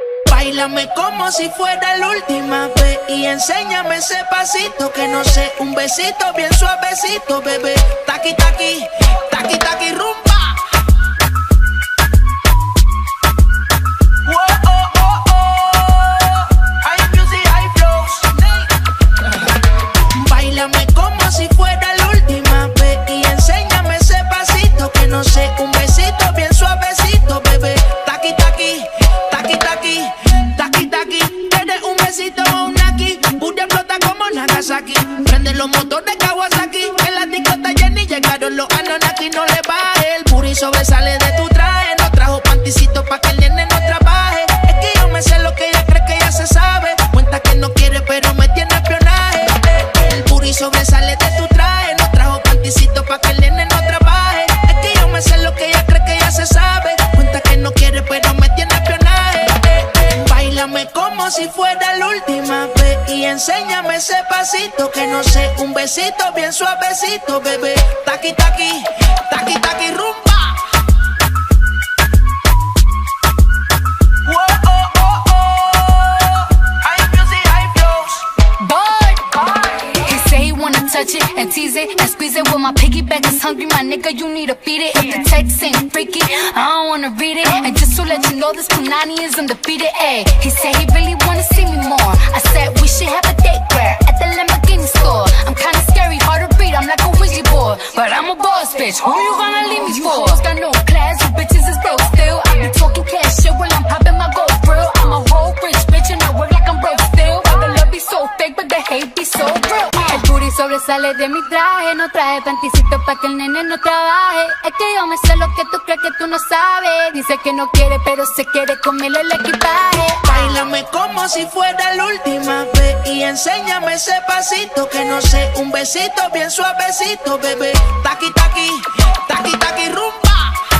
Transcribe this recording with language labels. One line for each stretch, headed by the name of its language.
Spanish: Báilame como si fuera la última vez y enséñame ese pasito que no sé, un besito bien suavecito, bebé. Taqui taqui, taqui taqui rumba. Whoa, oh, oh, oh. Hay music, hay flows. Báilame como si fuera la última vez y enséñame ese pasito que no sé, un besito bien suavecito, bebé. Taqui taqui, taqui taqui. Taki taki, tienes un besito o un aquí. Booty explota como Nagasaki. Prende los motores Kawasaki. En la disco está llena y llegaron los Anunnaki. No le baje, el booty sobresale de tu traje. No trajo panticito pa' que el nene no trabaje. Es que yo me sé lo que ella cree que ya se sabe. Cuenta que no quiere pero me tiene espionaje. El booty sobresale de tu traje. No trajo panticito pa' que el nene no trabaje. Es que yo me sé lo que ella cree que ya se sabe. Cuenta que no quiere pero me tiene espionaje. Báilame como si fuera la última vez y enséñame ese pasito que no sé, un besito bien suavecito, bebé. Taqui taqui, taqui taqui rumba. Whoa, oh, oh, oh. Hay music, hay flows.
English: Boy, he say he wanna touch it and tease it and squeeze it. Well, my piggyback is hungry, my nigga, you need to feed it. If the text ain't freaky, I don't wanna read it. And just to let you know, this Punani is undefeated. Ayy, he said he really wanna see me more. I said we should have a date where at the Lamborghini store. I'm kinda scary, hard to read, I'm like a Ouija board, but I'm a boss bitch. Who you gonna leave me for? Got no class, you bitches is broke still. I be talking cash shit while I'm popping my gold grill. I'm a whole rich bitch and I work like I'm broke still. The love be so fake, but the hate be so real.
Spanish: El booty sobresale de mi traje, no traje panticito pa' que el nene no trabaje. Es que yo me sé lo que tú crees que tú no sabes. Dice que no quiere, pero se quiere comerle el equipaje. Báilame como si fuera la última vez y enséñame ese pasito que no sé, un besito bien suavecito, bebé. Taqui taqui, taqui taqui rumba.